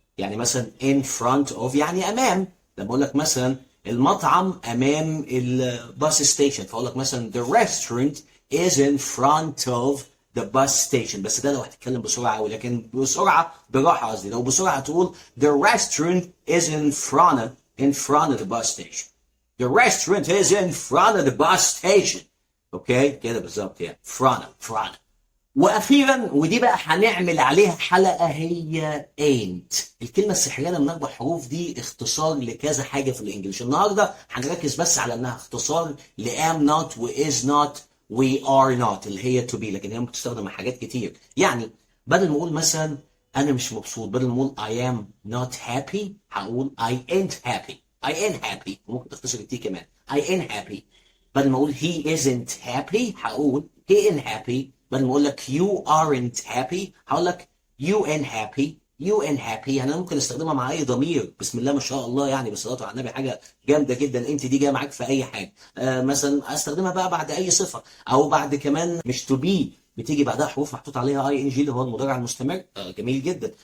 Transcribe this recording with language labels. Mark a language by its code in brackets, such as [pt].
[ar] يعني مثلا in front of يعني امام. لما اقول لك مثلا المطعم امام الباص ستيشن فاقول لك مثلا [en] the restaurant is in front of the bus station، [ar] بس ده لو هتتكلم بسرعه قوي، لكن بسرعه براحه قصدي لو بسرعه تقول the restaurant is in front of the bus station. [en] The restaurant is in front of the bus station. [ar] اوكي كده بالظبط يعني فرانا. واخيرا ودي بقى هنعمل عليها حلقه هي ain't. الكلمه السحريه من 4 حروف دي اختصار لكذا حاجه في الانجليش. النهارده هنركز بس على انها اختصار ل am not و is not و are not اللي هي to be، لكن هي ممكن تستخدم مع حاجات كتير. يعني بدل ما اقول مثلا انا مش مبسوط بدل ما اقول [en] I am not happy [ar] هقول [en] I ain't happy. [ar] ممكن تختصر التي كمان [en] I ain't happy. [ar] بدل ما اقول [en] he isn't happy [ar] هقول [en] he ain't happy. [ar] بدل ما اقول لك [en] you aren't happy [ar] هقول لك [en] you ain't happy. [ar] يعني انا ممكن استخدمها مع اي ضمير. بسم الله ما شاء الله، يعني بالصلاه على النبي حاجه جامده جدا. انت دي جايه معاك في اي حاجه. مثلا استخدمها بقى بعد اي صفه او بعد كمان مش to be بتيجي بعدها حروف محطوط عليها اي ان جي اللي هو المضارع المستمر. جميل جدا.